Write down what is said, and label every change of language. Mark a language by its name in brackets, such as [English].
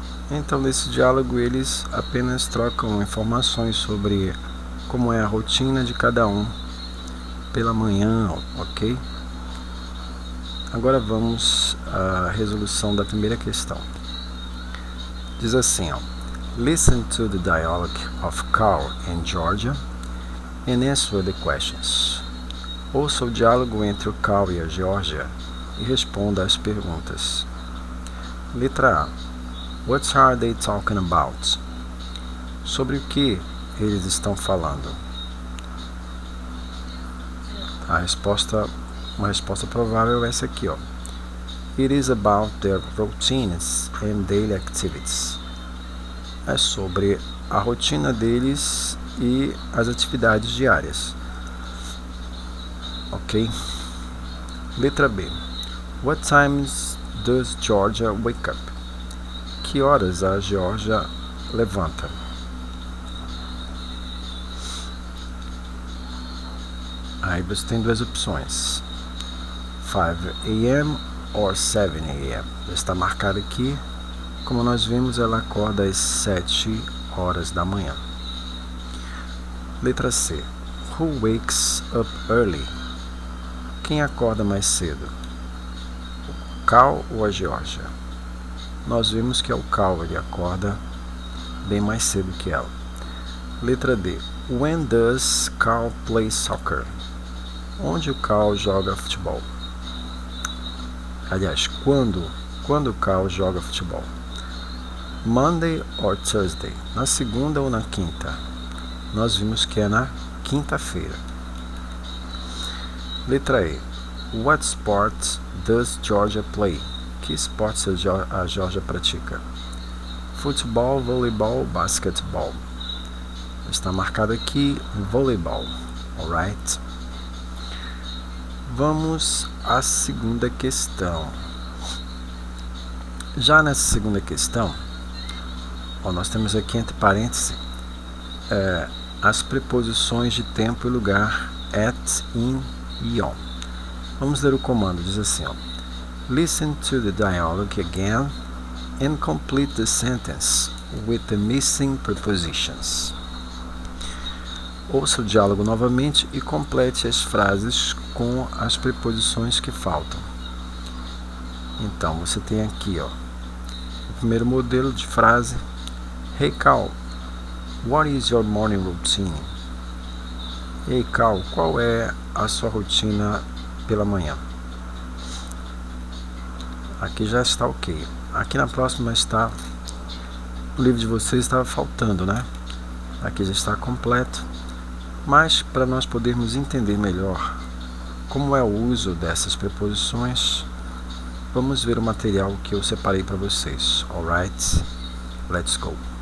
[Portuguese] Então, nesse diálogo, eles apenas trocam informações sobre como é a rotina de cada um pela manhã, ok? Agora vamos à resolução da primeira questão. Diz assim, ó: [English] Listen to the dialogue of Carl and Georgia and answer the questions. [Portuguese] Ouça o diálogo entre o Carl e a Georgia e responda às perguntas. Letra A. [English] What are they talking about? [Portuguese] Sobre o que eles estão falando? Uma resposta provável é essa aqui, ó. [English] It is about their routines and daily activities. [Portuguese] É sobre a rotina deles e as atividades diárias. Ok? Letra B. [English] What times does Georgia wake up? [Portuguese] Que horas a Georgia levanta? Aí você tem duas opções: 5 a.m. [English] or 7 a.m. [Portuguese] Está marcado aqui. Como nós vimos, ela acorda às 7 horas da manhã. Letra C. [English] Who wakes up early? [Portuguese] Quem acorda mais cedo? O Cal ou a Georgia? Nós vimos que é o Cal, ele acorda bem mais cedo que ela. Letra D. [English] When does Cal play soccer? [Portuguese] Onde o Cal joga futebol? Aliás, quando o Cal joga futebol? [English] Monday or Thursday? [Portuguese] Na segunda ou na quinta? Nós vimos que é na quinta-feira. Letra E. [English] What sport does Georgia play? [Portuguese] Que esportes a Georgia pratica? Futebol, voleibol, basquetebol. Está marcado aqui voleibol. Alright? Vamos à segunda questão. Já nessa segunda questão, Nós temos aqui entre parênteses as preposições de tempo e lugar at, in e on. Vamos ler o comando, diz assim, [English] Listen to the dialogue again and complete the sentence with the missing prepositions. [Portuguese] Ouça o diálogo novamente e complete as frases com as preposições que faltam. Então, você tem aqui, o primeiro modelo de frase. [English] Hey Cal, what is your morning routine? [Portuguese] Hey Cal, qual é a sua rotina pela manhã? Aqui já está ok. Aqui na próxima está, o livro de vocês estava faltando, né? Aqui já está completo. Mas para nós podermos entender melhor como é o uso dessas preposições, vamos ver o material que eu separei para vocês. [English] Alright? Let's go.